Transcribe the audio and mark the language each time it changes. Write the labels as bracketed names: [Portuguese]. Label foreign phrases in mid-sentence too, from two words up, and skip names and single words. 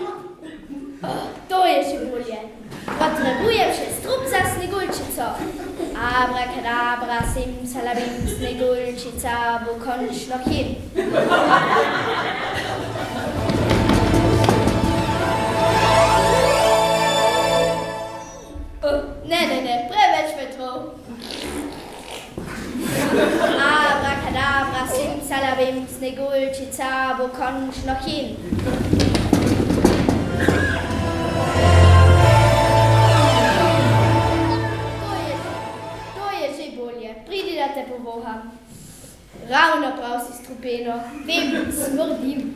[Slovenian] To je že bolje. Potrebujem še strup za Sneguljčico. A Abracadabra, simsalabim, snegulcica, [German] wo komm ich noch hin? [Slovenian] Ne, preveč vetrov. Abracadabra, simsalabim, snegulcica, [German] wo komm ich noch hin? [Slovenian] Pridi da te povoham. Ravno prav si strupeno, vem, smrdim.